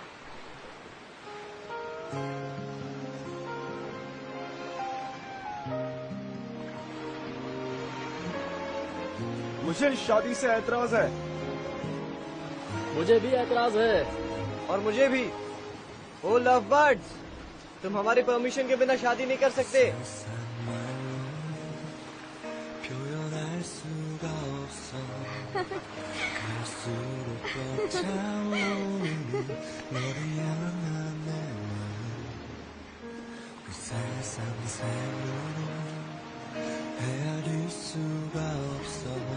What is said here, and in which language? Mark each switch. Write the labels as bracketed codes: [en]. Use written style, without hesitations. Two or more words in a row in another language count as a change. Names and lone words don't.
[hi] मुझे शादी से ऐतराज है। मुझे भी ऐतराज है। और मुझे भी। ओ [en] love birds, [hi] तुम हमारी परमिशन के बिना शादी नहीं कर सकते। [ko] 표현할 수가 없어 갈수록 벅차오르는 너를 향한 내 마음 그 살상살로 헤아릴 수가 없어